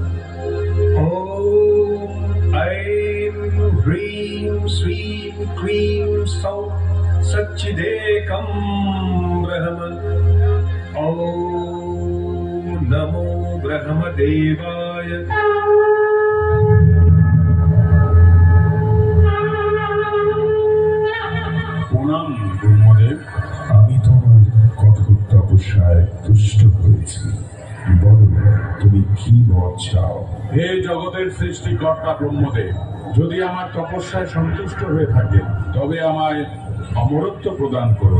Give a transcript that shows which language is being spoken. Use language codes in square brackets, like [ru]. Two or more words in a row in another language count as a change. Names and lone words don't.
[sa] ॐ ऐं ह्रीं श्रीं क्लीं सौः सच्चिदेकं ब्रह्म। ॐ नमो ब्रह्मदेवाय। [bn] প্রণাম ব্রহ্মদেব, আমি তোমার কঠোর তপস্যায় তুষ্ট হয়েছি। বলো তুমি কি বর চাও? হে জগতের সৃষ্টিকর্তা ব্রহ্মদেব, যদি আমার তপস্যায় সন্তুষ্ট হয়ে থাকে তবে আমায় অমরত্ব প্রদান করুন।